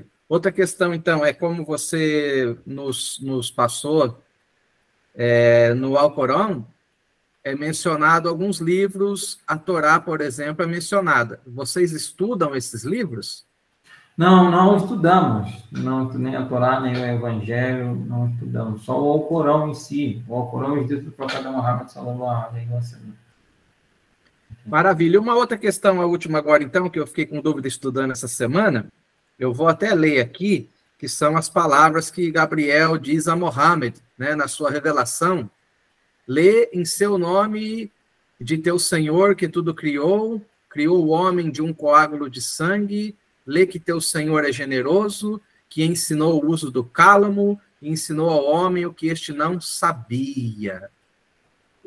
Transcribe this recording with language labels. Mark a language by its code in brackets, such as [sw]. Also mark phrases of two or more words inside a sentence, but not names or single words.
[pt] Outra questão, então, é como você nos passou no Alcorão, é mencionado alguns livros, a Torá, por exemplo, é mencionada. Vocês estudam esses livros? Não estudamos. Nem a Torá, nem o Evangelho, não estudamos. Só o Alcorão em si. O Alcorão é escrito por cada Muhammad [ar] صلى الله عليه وسلم. [pt] Maravilha. Uma outra questão, a última agora, então, que eu fiquei com dúvida estudando essa semana, eu vou até ler aqui, que são as palavras que Gabriel diz a Mohammed, né, na sua revelação. Lê em seu nome de teu Senhor que tudo criou o homem de um coágulo de sangue, lê que teu Senhor é generoso, que ensinou o uso do cálamo, e ensinou ao homem o que este não sabia.